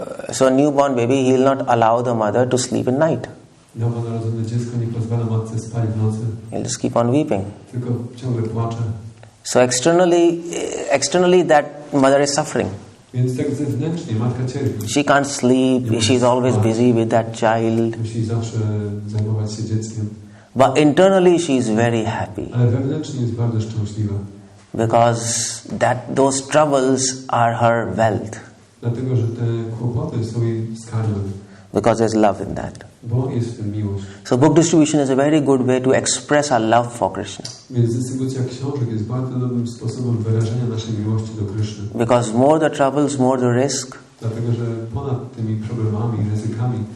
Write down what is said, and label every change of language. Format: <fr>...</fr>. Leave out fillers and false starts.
<en>So newborn baby, he will not allow the mother to sleep at night.</en> <pl>Nowonarodzone dziecko nie pozwala matce spać w nocy.</pl> <en>He'll just keep on weeping.</en> <pl>Tylko ciągle płacze.</pl> <en>So externally that mother is suffering.</en> <pl>Więc tak zewnętrznie matka cierpi.</pl> <en>She can't sleep. She's always busy with that child.</en> <pl>Musi zawsze zajmować się dzieckiem.</pl> <en>But internally she is very happy.</en> <pl>Ale wewnętrznie jest bardzo szczęśliwa.</pl> <en>Because those troubles are her wealth.</en> <pl>Dlatego, że te kłopoty są jej skarbem.</pl> <en>Because there's love in that.</en> <pl>Bo jest w tym miłość.</pl> <en>So book distribution is a very good way to express our love for Krishna.</en> <pl>Więc dystrybucja książek jest bardzo dobrym sposobem wyrażenia naszej miłości do Kryszny.</pl> <en>Because more the troubles, more the risk.</en> <pl>Dlatego, że ponad tymi problemami, ryzykami,</pl>